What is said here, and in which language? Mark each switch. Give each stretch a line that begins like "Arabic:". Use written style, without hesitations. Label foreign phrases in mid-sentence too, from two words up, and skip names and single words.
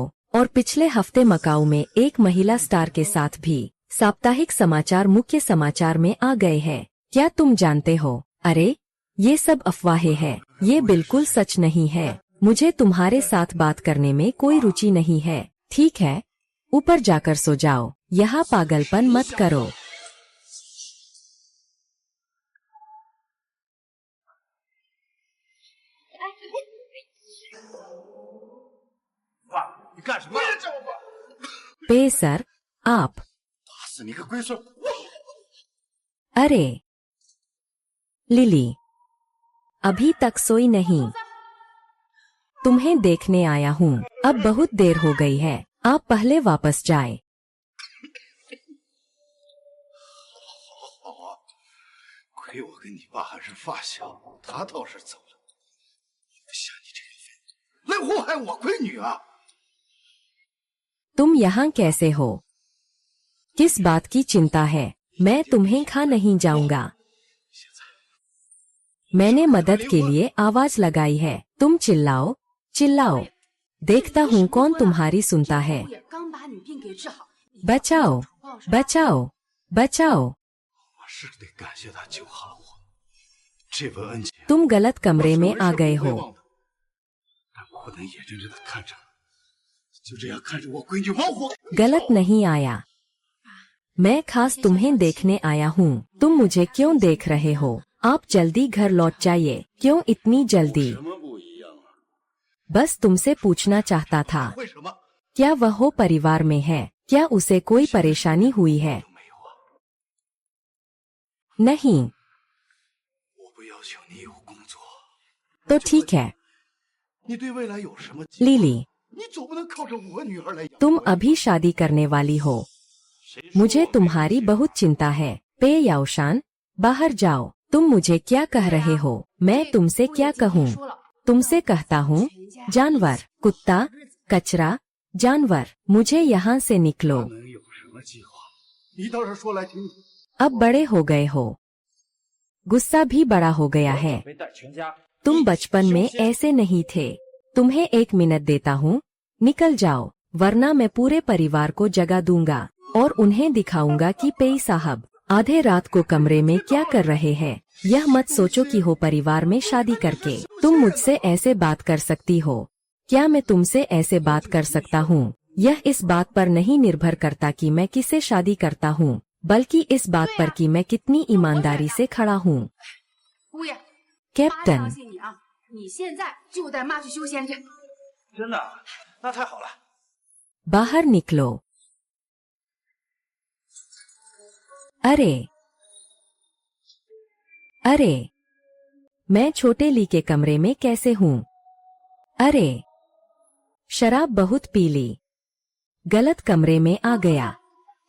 Hindi: और पिछले हफ्ते मकाऊ में एक महिला स्टार के साथ भी साप्ताहिक समाचार मुख्य समाचार में आ गए हैं। क्या तुम जानते हो? अरे, ये सब अफवाहें हैं, ये बिल्कुल सच नहीं है। मुझे तुम्हारे साथ बात करने में कोई रुचि नहीं है। ठीक है, ऊपर जाकर सो जाओ, यहाँ पागलपन मत करो।
Chinese: 爸，你干什么？别叫我爸！
Hindi: पे सर, आप।
Chinese: 打死你个龟孙！
Hindi: अरे लिली, अभी तक सोई नहीं। तुम्हें देखने आया हूँ। अब बहुत देर हो गई है, आप पहले वापस जाए।
Chinese: 好啊，亏我跟你爸还是发小，他倒是走了。不像你这个废物，来祸害我闺女啊！
Hindi: तुम यहाँ कैसे हो? किस बात की चिंता है? मैं तुम्हें खा नहीं जाऊंगा। मैंने मदद के लिए आवाज लगाई है। तुम चिल्लाओ, चिल्लाओ, देखता हूँ कौन तुम्हारी सुनता है।
Chinese: 姑爷刚把你病给治好，
Hindi: बचाओ, बचाओ, बचाओ।
Chinese: 我是得感谢他救好了我，这份恩情
Hindi: तुम गलत कमरे में आ गए
Chinese: 我是不会
Hindi: हो।
Chinese: 忘的。但我不能眼睁睁的看着，就这样看着我闺女亡活。
Hindi: गलत नहीं आया। मैं खास तुम्हें देखने आया हूँ। तुम मुझे क्यों देख रहे हो? आप जल्दी घर लौट जाइए। क्यों इतनी जल्दी?
Chinese: 什么不一样啊？
Hindi: बस तुमसे पूछना चाहता था,
Chinese: 为什么？
Hindi: क्या वह हो परिवार में है? क्या उसे कोई परेशानी हुई है?
Chinese: 没有啊，
Hindi: नहीं
Chinese: 我不要求你有工作，
Hindi: तो ठीक है।
Chinese: 你对未来有什么计划？
Hindi: लिली,
Chinese: 你总不能靠着我女儿来养。
Hindi: तुम अभी शादी करने वाली हो। मुझे तुम्हारी बहुत चिंता है। पे याओशान, बाहर जाओ। तुम मुझे क्या कह रहे हो? मैं तुमसे क्या कहूँ? तुमसे कहता हूँ, जानवर, कुत्ता, कचरा, जानवर, मुझे यहाँ से निकलो।
Chinese: 能有什么计划？你倒是说来听听。
Hindi: अब बड़े हो गए हो, गुस्सा भी बड़ा हो गया है।
Chinese: 准备带全家
Hindi: तुम बचपन में ऐसे नहीं थे। तुम्हें 1 मिनट देता हूँ, निकल जाओ, वरना मैं पूरे परिवार को जगा दूंगा और उन्हें दिखाऊंगा कि पेई साहब आधे रात को कमरे में क्या कर रहे हैं। यह मत सोचो कि हो परिवार में शादी करके तुम मुझसे ऐसे बात कर सकती हो। क्या मैं तुमसे ऐसे बात कर सकता हूँ? यह इस बात पर नहीं निर्भर करता कि मैं किससे शादी करता हूँ, बल्कि इस बात पर कि मैं कितनी ईमानदारी से खड़ा हूँ।
Chinese: 姑爷，妈
Hindi: कैप्टन,
Chinese: 相信你啊！你现在就带妈去修仙去。真的？那太好了。
Hindi: बाहर निकलो। अरे अरे, मैं छोटे ली के कमरे में कैसे हूँ? अरे, शराब बहुत पी ली, गलत कमरे में आ गया।